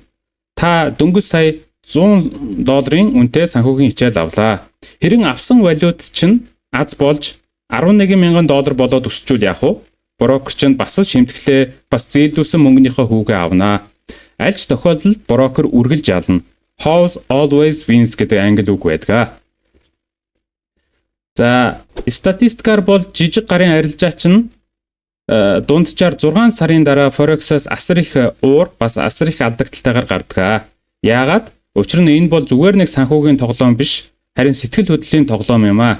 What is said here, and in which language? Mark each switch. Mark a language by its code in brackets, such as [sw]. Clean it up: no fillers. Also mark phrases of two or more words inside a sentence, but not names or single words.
[mn] Та дөнгөж сая $100 үнэтэй санхүүгийн хичээл авлаа. Хэрэн авсан валют чинь аз болж $11,000 болоод өсчүүл яах вэ? Брокер чинь бас л шимтгэлээ бас зээлдүүлсэн мөнгөнийхөө хүүгээ авнаа. Аль ч тохиолдолд брокер үргэлж ялна. [en] House always wins [mn] гэдэг англи үг байдаг. За, статистикаар бол жижиг гарын арилжаа чинь дунджаар 6 сарын дараа Forex-аас асар их уур бас асар их алдагталтайгаар гардаг. Яагаад? Учир нь энэ бол зүгээр нэг санхүүгийн тоглоом биш, харин сэтгэл хөдлөлийн тоглоом юм а.